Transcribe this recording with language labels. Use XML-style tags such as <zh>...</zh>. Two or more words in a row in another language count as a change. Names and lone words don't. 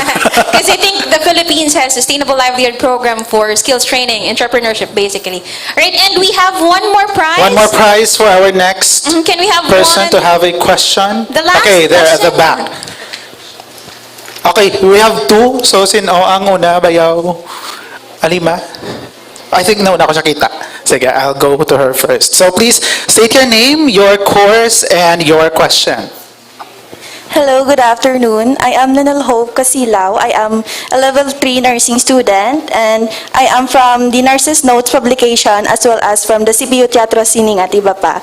<en>Because I think the Philippines has Sustainable Livelihood Program for skills training, entrepreneurship, basically. Right, and we have one more prize. One more prize for our next Can we have person one? to have a question. The last okay, there at the question. back. Okay, we have two. So,</en> <tl>sino ang una? Bayaw?</tl> <hil>Alima?</hil> <en>I think</en> <hil>nauna ko siya kita.</hil> <en>Sige, I'll go to her first. So please state your name, your course, and your question. Hello, good afternoon. I am Nanal Hope Kasilao. I am a level 3 nursing student and I am from the Nurses Notes publication as well as from the CPU Teatro Sining at Ibapa.</en>